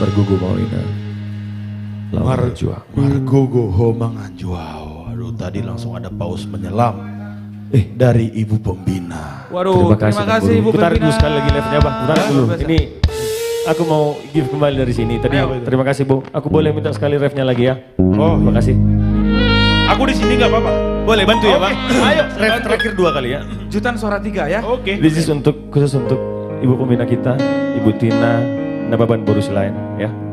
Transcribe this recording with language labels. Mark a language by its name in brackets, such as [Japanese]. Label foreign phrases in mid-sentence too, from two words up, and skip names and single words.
[Batak Toba] Margogo Maurina. Margogo Homangan Juau. [Indonesian] Aduh, tadi langsung ada paus menyelam. Dari Ibu Pembina. Waduh, terima kasih Ibu Tarik dulu Pembina. sekali lagi live-nya Bang. Tarik dulu. Ini aku mau give kembali dari sini. Tadi terima kasih Bu. Aku boleh minta sekali ref-nya lagi ya? Oh, terima kasih. Aku di sini nggak apa-apa. Boleh bantu ya Bang? Ayo, Ref terakhir 2 kali ya. Jutan suara 3 ya. Oke. [English] This is [Indonesian] khusus untuk Ibu Pembina kita, Ibu Tina, Nababan Borus lain ya.